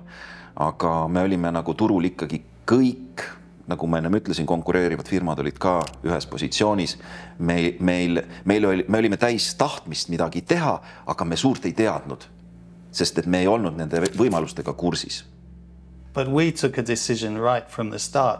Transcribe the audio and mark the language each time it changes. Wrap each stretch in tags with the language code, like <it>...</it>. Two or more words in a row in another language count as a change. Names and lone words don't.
<et>Aga me olime nagu turul ikkagi kõik, nagu ma ennem ütlesin, konkureerivad firmad olid ka ühes positsioonis. Me olime täis tahtmist midagi teha, aga me suurt ei teadnud, sest et me ei olnud nende võimalustega kursis.</et> <en>But we took a decision right from the start.</en>